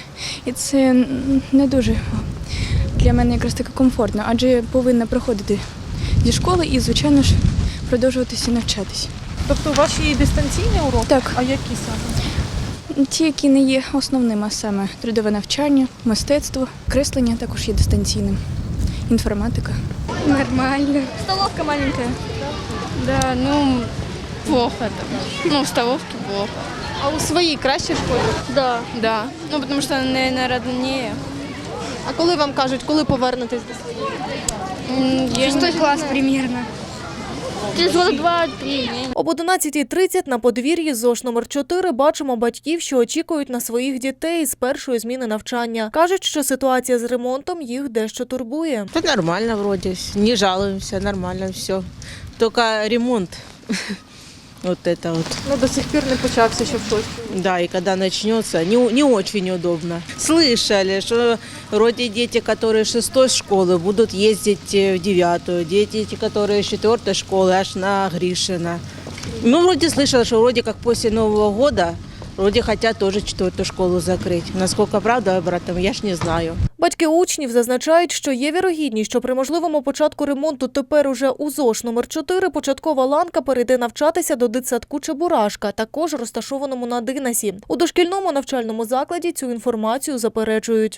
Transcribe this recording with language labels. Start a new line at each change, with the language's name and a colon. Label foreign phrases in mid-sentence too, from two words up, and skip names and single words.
Ukrainian: І це не дуже для мене якраз таки комфортно, адже я повинна проходити зі школи і, звичайно ж, продовжуватися навчатись. Тобто у вас є і дистанційні уроки? Так. А які саме? Ті, які не є основним, а саме трудове навчання, мистецтво, креслення також є дистанційним, інформатика.
Russian: Нормально. Столовка маленькая. Да, ну, плохо там. Ну, в столовке плохо.
Ukrainian: А у своїй кращій школі?
Russian: Да. Да. Ну, потому что, наверное, роднее.
Ukrainian: А коли вам кажуть, коли повернетесь до своєї?
Russian: Шестой класс примерно. Через года 2-3.
Ukrainian: Об 11:30 на подвір'ї ЗОШ номер 4 бачимо батьків, що очікують на своїх дітей з першої зміни навчання. Кажуть, що ситуація з ремонтом їх дещо турбує.
Russian: Да нормально вроде, не жалуемся, нормально все. Только ремонт, вот это вот.
Ukrainian: Ну, до сих пір не почався ще в 6.
Russian: Да, и когда начнется, не очень удобно. Слышали, что вроде дети, которые с 6 школы, будут ездить в 9-ю, дети, которые с 4 школы, аж на Гришина. Ну, вроде слышала, что вроде как после Нового года вроде хотят тоже 4-ю школу закрыть. Насколько правда, братом, я ж не знаю.
Ukrainian: Батьки учнів зазначають, що є вірогідність, що при можливому початку ремонту тепер уже у ЗОШ номер 4 початкова ланка перейде навчатися до дитсадку Чебурашка, також розташованому на Динасі. У дошкільному навчальному закладі цю інформацію заперечують.